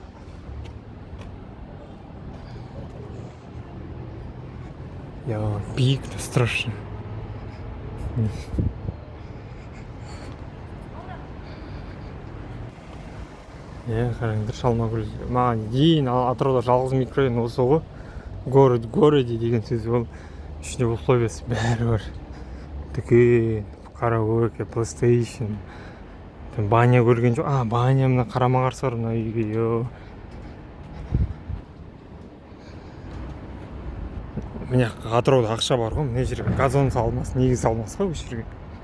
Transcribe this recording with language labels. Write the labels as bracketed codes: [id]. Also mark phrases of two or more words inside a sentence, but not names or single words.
[kk] Биік-то страшно. Қараңдар, Алмагүл. Маған дейін Атырауда жалғыз микрорайон осы ғой. [ru] Город в городе [kk] деген сөз ол. Ішінде условиясы бәрі бар. Дүкен, караоке, PlayStation. Баня көрген жоқ. Баня мына қарама қарсы бар мына үйге. Міне Атырауда ақша бар ғой, мына жерге газон салмас, неге салмас қой осы жерге.